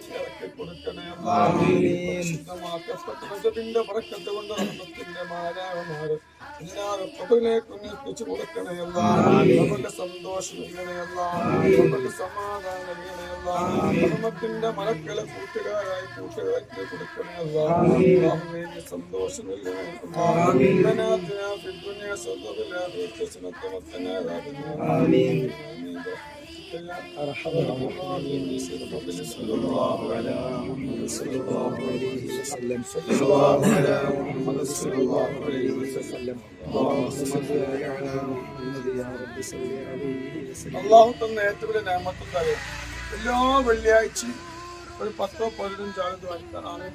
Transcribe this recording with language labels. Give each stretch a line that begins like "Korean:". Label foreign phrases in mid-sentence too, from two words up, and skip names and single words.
Malayalam: ഇറക്കി കൊടുക്കണേ അല്ലാഹ് പരിശുദ്ധമാക്കപ്പെട്ട ബറക്കത്ത് കൊണ്ട് റഹ്മത്തിന്റെ മാലാഖമാരെ എല്ലാവരും ഖബറിലേക്ക് എത്തിച്ചു കൊടുക്കണേ അല്ലാഹ് ഖബറിൽ സന്തോഷം നൽകണേ അല്ലാഹ് ഖബറിൽ സമാധാനം നൽകണേ അല്ലാഹ് റഹ്മത്തിന്റെ മലക്കളെ കൂട്ടുകാരായി കൊടുക്കണേ അല്ലാഹ് സന്തോഷം നൽകണേ
Arabic: ربنا في الدنيا حسنة وفي الآخرة حسنة وقنا عذاب النار آمين أرحم الراحمين صلى الله على محمد صلى الله عليه وسلم صلى الله على محمد صلى الله عليه وسلم اللهم صل على محمد يا رب صل عليه وسلم
Malayalam: അല്ലാഹു തന്ന ഏറ്റവും വലിയ നിഅമത്തുകൾ എല്ലാ വെള്ളിയാഴ്ചയും ഒരു 10-15 ആളുകൾ